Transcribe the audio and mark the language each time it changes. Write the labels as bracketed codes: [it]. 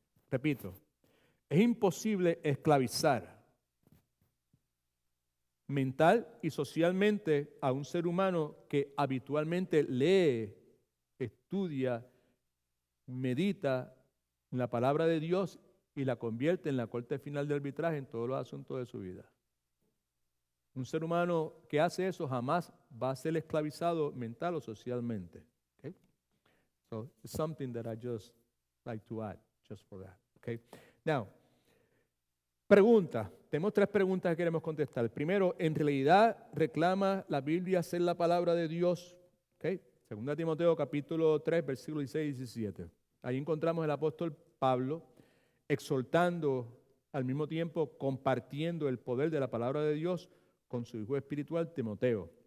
[es] Repito, es imposible esclavizar mental y socialmente a un ser humano que habitualmente lee, estudia, medita en la palabra de Dios y la convierte en la corte final de arbitraje en todos los asuntos de su vida. Un ser humano que hace eso jamás va a ser esclavizado mental o socialmente. [en] Okay? So it's something that I just like to add just for that. Okay? Now, [es] pregunta. Tenemos 3 preguntas que queremos contestar. Primero, ¿en realidad reclama la Biblia ser la palabra de Dios? Okay? 2 Timoteo capítulo 3, versículos 16 y 17. Ahí encontramos al apóstol Pablo exhortando al mismo tiempo compartiendo el poder de la palabra de Dios con su hijo espiritual Timoteo.